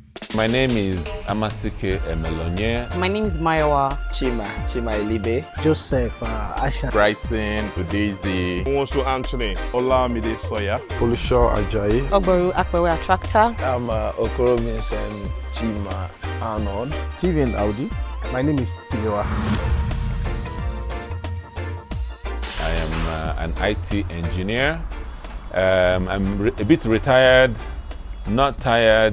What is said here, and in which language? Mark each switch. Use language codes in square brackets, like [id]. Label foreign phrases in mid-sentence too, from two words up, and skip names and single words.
[en] My name is Amasike Emelonye. My name is Mayowa. Chima Elibe. Joseph Asha. Brighton Daisy. Nwosu Anthony. Olamide Soya. Olusho Ajayi. Ogboru Akwewe Attractor. I'm Okoro Vincent Chima Arnold. Steven Audi. My name is Tilewa. I am an IT engineer. I'm a bit retired, not tired.